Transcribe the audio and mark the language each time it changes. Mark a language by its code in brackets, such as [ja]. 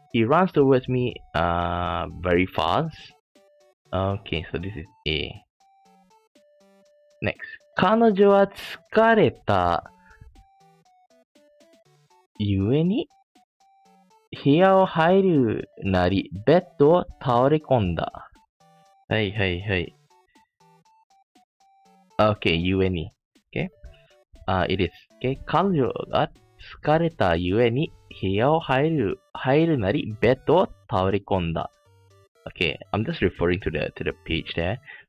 [en] He runs towards me, very fast. Okay, so this is A. Next. [ja] 彼女は疲れたゆえに部屋を入るなり、ベッドを倒れ込んだ。はいはいはい。 [en] Okay, ゆえに。Okay? It is. Okay? [ja] 彼女が疲れたゆえに部屋を入るなり、ベッドを倒れ込んだ。 [en] Okay, I'm just referring to the page there.